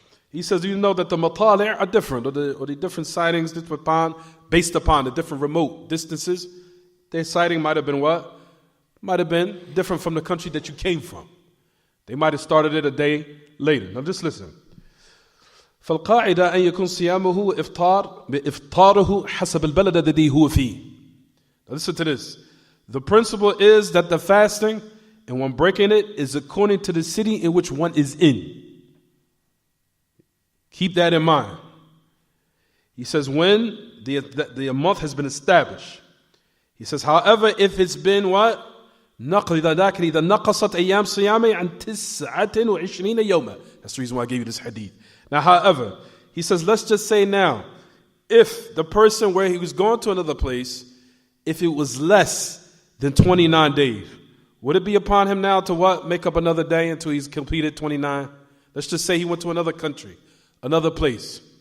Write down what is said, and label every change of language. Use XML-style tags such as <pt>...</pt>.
<en>He says, do you know that the matali' are different, or the different sightings based upon the different remote distances? Their sighting might have been Might have been different from the country that you came from. They might have started it a day later. Now just listen.</en> <ar>فالقاعدة أن يكون صيامه بإفطاره حسب البلد الذي هو فيه.</ar> <en>Now listen to this. The principle is that the fasting and one breaking it is according to the city in which one is in. Keep that in mind. He says when the month has been established. He says, however, if it's been what?</en> <ar>إذا نقصت أيام صيامه عن 29 يوما.</ar> <en>That's the reason why I gave you this hadith. Now, however, he says, let's just say now, if the person where he was going to another place, if it was less than 29 days, would it be upon him now to what? Make up another day until he's completed 29? Let's just say he went to another country, another place.</en>